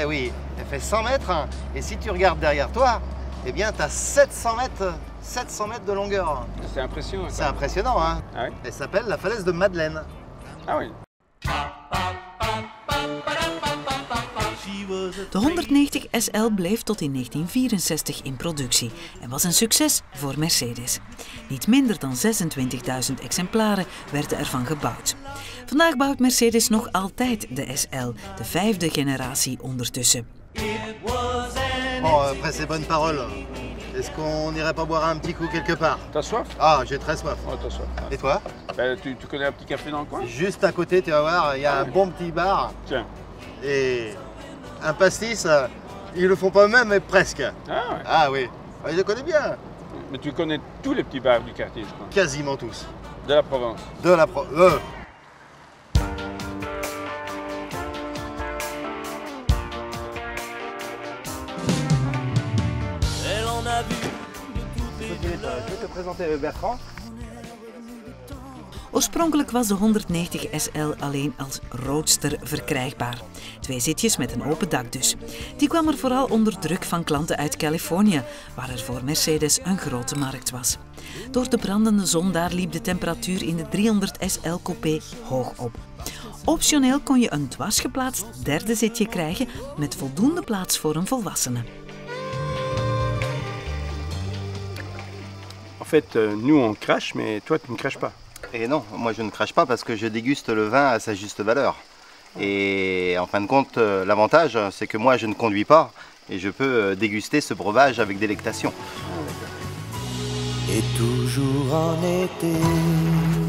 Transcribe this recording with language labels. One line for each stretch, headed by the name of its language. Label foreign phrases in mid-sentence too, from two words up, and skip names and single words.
French: Eh oui, elle fait 100 mètres, et si tu regardes derrière toi, eh bien, tu as 700 mètres de longueur. C'est impressionnant. C'est impressionnant, hein? Ah oui? Elle s'appelle la falaise de Madeleine. Ah oui.
Dutch: De 190 SL bleef tot in 1964 in productie en was een succes voor Mercedes. Niet minder dan 26.000 exemplaren werden ervan gebouwd. Vandaag bouwt Mercedes nog altijd de SL, de 5e generatie ondertussen.
French: Bon, après ces bonnes paroles, est-ce qu'on n'irait pas boire un petit coup quelque part? T'as soif? Ah, j'ai très soif. Oh, t'as soif. Et toi? Ben, tu connais un petit café dans le coin? Juste à côté, tu vas voir, il y a un bon petit bar. Tiens. Et un pastis, ils le font pas eux-mêmes, mais presque. Ah ouais. Ah oui, je le connais bien. Mais tu connais tous les petits bars du quartier, je crois. Quasiment tous. De la Provence. De la Je vais te présenter Bertrand.
Dutch: Oorspronkelijk was de 190 SL alleen als roadster verkrijgbaar. 2 zitjes met een open dak dus. Die kwam er vooral onder druk van klanten uit Californië, waar er voor Mercedes een grote markt was. Door de brandende zon daar liep de temperatuur in de 300 SL coupé hoog op. Optioneel kon je een dwarsgeplaatst derde zitje krijgen met voldoende plaats voor een volwassene.
French: En fait, nous on crache, mais toi tu ne craches pas. Et non, moi je ne crache pas parce que je déguste le vin à sa juste valeur. Et en fin de compte, l'avantage, c'est que moi je ne conduis pas et je peux déguster ce breuvage avec délectation. Et toujours en été.